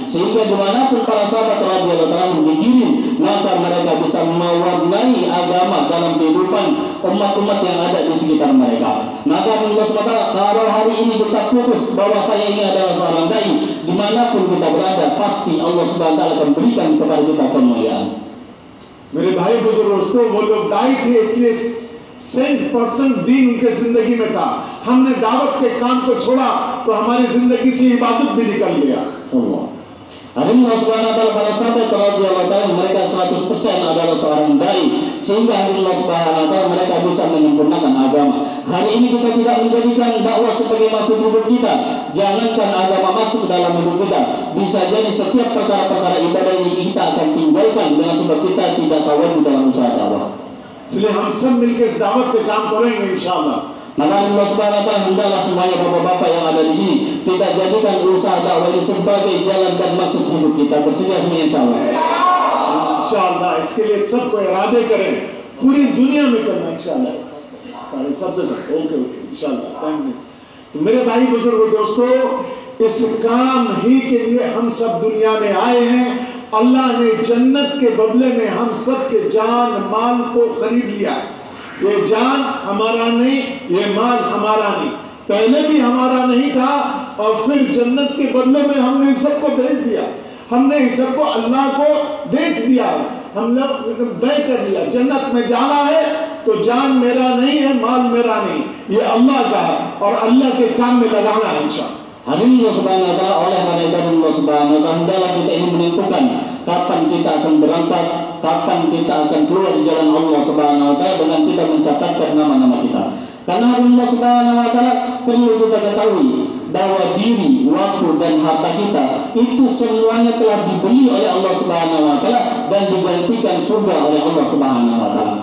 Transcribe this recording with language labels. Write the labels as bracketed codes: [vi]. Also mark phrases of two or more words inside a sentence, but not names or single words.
[id] Sehingga dimanapun para sahabat [ar] رضي الله عنهم [id] dikirim, maka mereka bisa mewarnai agama dalam kehidupan umat-umat yang ada di sekitar mereka. Maka Allah SWT, kalau hari ini kita putus bahwa saya ini adalah seorang dai, dimanapun kita berada, pasti Allah SWT akan berikan kepada kita kemuliaan. [hi] मेरे भाई बुजुर्ग दोस्तों, वो लोग दाई थे इसलिए 100% दीन उनके जिंदगी में था। हमने दावत के काम को छोड़ा तो हमारी जिंदगी से इबादत भी निकल गया। [id] Allah [ar] سبحانه وتعالى [id] para sahabat [ar] رضي الله تعالى [id] mereka 100% adalah seorang dai, sehingga Allah [ar] سبحانه وتعالى [id] mereka bisa menyempurnakan agama. Hari ini kita tidak menjadikan dakwah sebagai maksud hidup kita. Jangankan agama masuk dalam hidup kita, bisa jadi setiap perkara-perkara ibadah ini kita akan tinggalkan dengan sebab kita tidak tawadhu dalam usaha dakwah. [hi] इसलिए हम सब मिलकर इस दावत के काम करेंगे इंशाअल्लाह। [id] Maka Allah [ar] سبحانه وتعالى [id] hendaklah semuanya bapak-bapak yang ada di sini kita jadikan usaha dakwah ini sebagai jalan dan maksud hidup kita. Bersedia semuanya insyaallah. [hi] इंशाअल्लाह इसके लिए सबको इरादे करें, पूरी दुनिया में करना इंशाअल्लाह। सारे सबसे ओके इंशाअल्लाह। [en] thank you. [hi] तो मेरे भाई बुजुर्ग दोस्तों, इस काम ही के लिए हम सब दुनिया में आए हैं। अल्लाह ने जन्नत के बदले में हम सब के जान माल को खरीद लिया। ये जान हमारा नहीं, ये माल हमारा नहीं, पहले भी हमारा नहीं था और फिर जन्नत के बदले में हमने सबको बेच दिया। हमने इस सबको अल्लाह को बेच दिया, हम लोग तय कर लिया जन्नत में जाना है तो जान मेरा नहीं है, माल मेरा नहीं, ये अल्लाह का है और अल्लाह के काम में लगाना है इंशाअल्लाह। [id] Hari ini Allah [ar] سبحانه وتعالى [id] oleh karena itu Allah [ar] سبحانه وتعالى [id] hendaklah kita ini menentukan kapan kita akan berangkat, kapan kita akan keluar di jalan Allah [ar] سبحانه وتعالى [id] dengan kita mencatatkan nama-nama kita. Karena Allah [ar] سبحانه وتعالى [id] perlu kita ketahui bahwa diri, waktu dan harta kita itu semuanya telah dibeli oleh Allah [ar] سبحانه وتعالى [id] dan digantikan surga oleh Allah [ar] سبحانه وتعالى.